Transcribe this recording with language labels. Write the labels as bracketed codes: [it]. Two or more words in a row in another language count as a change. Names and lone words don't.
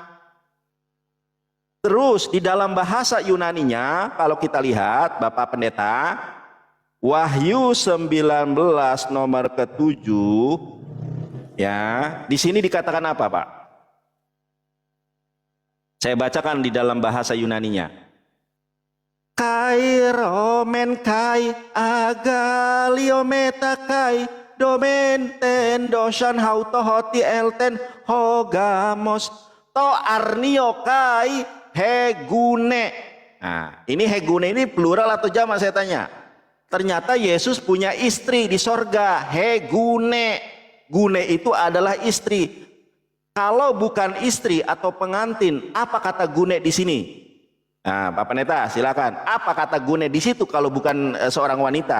[id] Terus di dalam bahasa Yunaninya, kalau kita lihat Bapak Pendeta, Wahyu 19 nomor ke-7, ya, di sini dikatakan apa, Pak? Saya bacakan di dalam bahasa Yunaninya. [el] Καὶ χαίρωμεν καὶ ἀγαλλιώμεθα καὶ δῶμεν τὴν δόξαν αὐτῷ ὅτι ἦλθεν ὁ γάμος τοῦ ἀρνίου καὶ ἡ γυνή. [id] Nah, ini hegune ini plural atau jamak, saya tanya. Ternyata Yesus punya istri di sorga, hegune. Gune itu adalah istri. Kalau bukan istri atau pengantin, apa kata gune di sini? Nah, Pak Pendeta, silakan. Apa kata gune di situ kalau bukan seorang wanita?